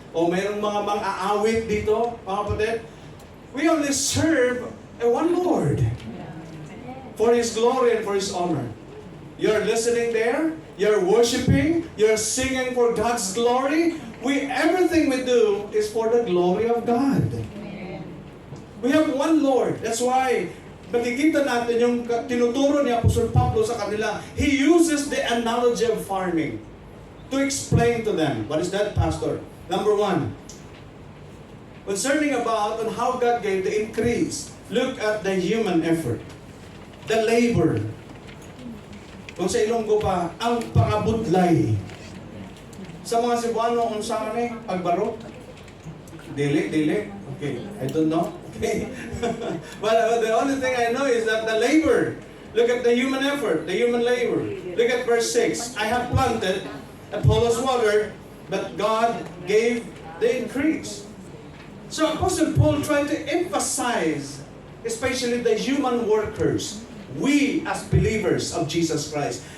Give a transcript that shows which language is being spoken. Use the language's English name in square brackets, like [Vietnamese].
[Filipino] O mayroong mga aawit dito, mga kapatid. [English] We only serve one Lord for His glory and for His honor. You're listening there, you're worshiping, you're singing for God's glory. Everything we do is for the glory of God. We have one Lord. That's why [Filipino] makikita natin yung tinuturo ni Apostol Pablo sa kanila. [English] He uses the analogy of farming to explain to them. What is that, Pastor? Number one, concerning about on how God gave the increase. Look at the human effort, the labor. [Filipino] Kung sa Ilonggo pa, ang pangabudlay. Sa mga Cebuano, unsa kami? [Cebuano] Pagbaro? Dili. [English] Okay, I don't know. Okay. But the only thing I know is that the labor, look at the human effort, the human labor. Look at verse 6. I have planted, Apollos watered, but God gave the increase. So Apostle Paul tried to emphasize, especially the human workers, we as believers of Jesus Christ.